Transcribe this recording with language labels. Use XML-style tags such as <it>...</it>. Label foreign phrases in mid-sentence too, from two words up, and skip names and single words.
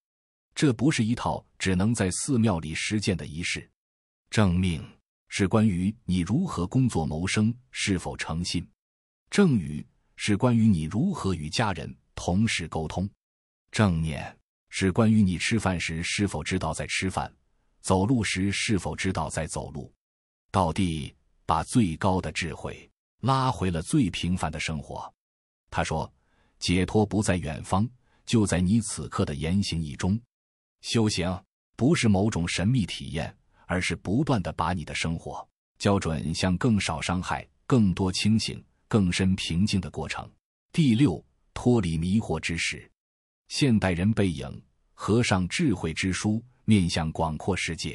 <zh>這不是一套只能在寺廟裡實踐的儀式。正命是關於你如何工作謀生，是否誠信。正語是關於你如何與家人、同事溝通。正念是關於你吃飯時是否知道在吃飯，走路時是否知道在走路。道地把最高的智慧拉回了最平凡的生活。他說，解脫不在遠方，就在你此刻的言行意中。修行不是某種神秘體驗，而是不斷地把你的生活校準向更少傷害、更多清醒、更深平靜的過程。第6，脫離迷惑之時。現代人背影，合上智慧之書，面向廣闊世界。</zh>